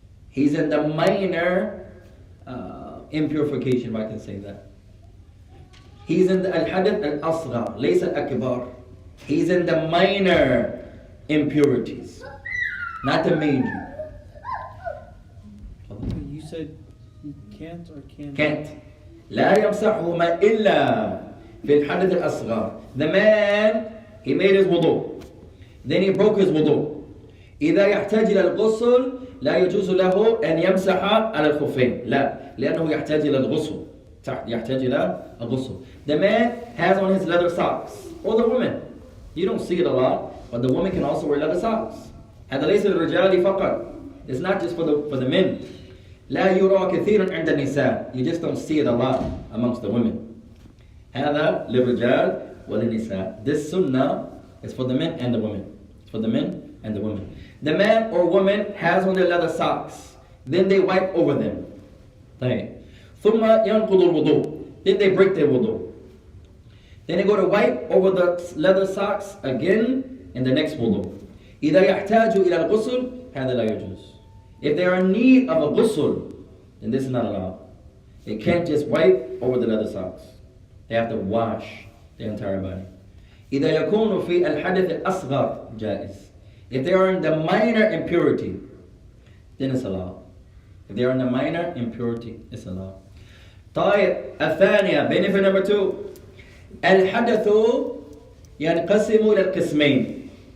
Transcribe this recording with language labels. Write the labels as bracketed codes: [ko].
[en] He's in the minor impurification, if I can say that. He's in the al-hadath al-asghar, laysa al-akbar. He's in the minor impurities, not the major. You said he can't or can't? Can't. [ar] لا يمسحهما إلا في الحدث الأصغر. [en] The man, he made his wudu. Then he broke his wudu. [ar] إذا يحتاج إلى الغسل لا يجوز له أن يمسح على الخفين لا لأنه يحتاج إلى الغسل يحتاج إلى الغسل. [en] The man has on his leather socks or the woman. You don't see it a lot, but the woman can also wear leather socks. [ar] هذا ليس للرجال فقط. [en] It's not just for the men. [ar] لا يرى كثيرا عند النساء. [en] You just don't see it a lot amongst the women. [ar] هذا للرجال وللنساء. [en] This sunnah is for the men and the women. It's for the men and the women. The man or woman has on their leather socks. Then they wipe over them. [ar] طيب. ثم ينقض الوضوء. [en] Then they break their wudu. Then they go to wipe over the leather socks again in the next wudu. [ar] إذا يحتاج إلى الغسل هذا لا يجوز. [en] If they are in need of a ghusl, then this is not allowed. They can't just wipe over the leather socks. They have to wash the entire body. [ar] إذا يكون في الحدث الأصغر جائز. [en] If they are in the minor impurity, then it's allowed. If they are in the minor impurity, it's allowed. [ar] طيب الثانية [en] benefit number 2 [ar] الحدث ينقسم إلى القسمين.